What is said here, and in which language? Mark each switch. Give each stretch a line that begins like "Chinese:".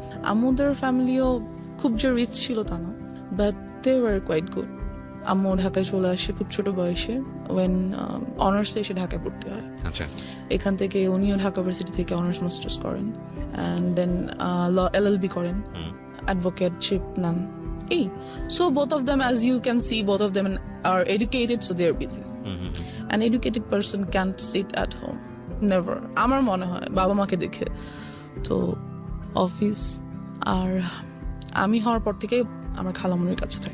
Bangla: আম্মুদের ফ্যামিলিও খুব যে রিচ ছিল তা না,
English: But they were quite good.
Bangla: আম্মু ঢাকায় চলে আসে খুব ছোট বয়সে, ওয়েন অনার্সে এসে ঢাকায় পড়তে হয়। এখান থেকে উনিও ঢাকা ইউনিভার্সিটি থেকে অনার্স মাস্টার্স করেন,
English: and then
Bangla: LLB করেন, অ্যাডভোকেটশিপ নেন।
English: So both of them, as you can see, both of them are educated, so they are busy. An educated person can't sit at home, never.
Bangla: আমার মনে হয় বাবা মাকে দেখে। তো অফিস, আর আমি হওয়ার পর থেকে আমার খালামুনির কাছে থাকি।